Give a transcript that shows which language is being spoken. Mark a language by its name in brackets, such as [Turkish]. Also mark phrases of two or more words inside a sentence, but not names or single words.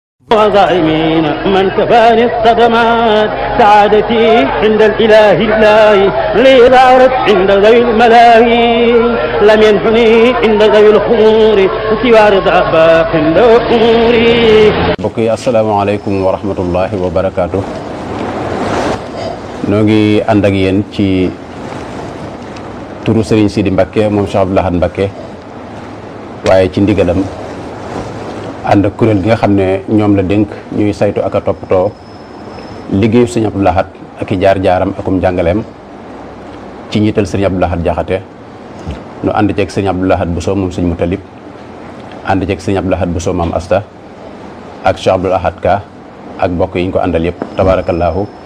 [Arabic] وظالمين من كفاني الصدمات سعادتي عند الإله لي ظهرت عند ذوي الملاهي لم ينحني عند ذوي الخمور سوى رضا باق أموري. [Wolof] mbokk yi [Arabic] السلام عليكم ورحمة الله وبركاته. [Wolof] noo ngi ànd ak yéen ci turu Serigne Sidi Mbacké moom Cheikh Abdou Lahad Mbacké waaye ci ndigalam ànd ak kuréel gi nga xam ne ñoom la dénk ñuy saytu ak a toppatoo liggéeyu Serigne Abdou Lahad ak i jaar-jaaram akum jàngaleem ci njiital Serigne Abdou Lahad Jaxate nu ànd ceeg Serigne Abdou Lahad Bousso moom Serigne Moutalib ànd ceeg Serigne Abdou Lahad Bousso maam Asta ak Cheikh Abdou Lahad Ka ak mbokk yi ñu ko àndal yëpp tabaarakallaahu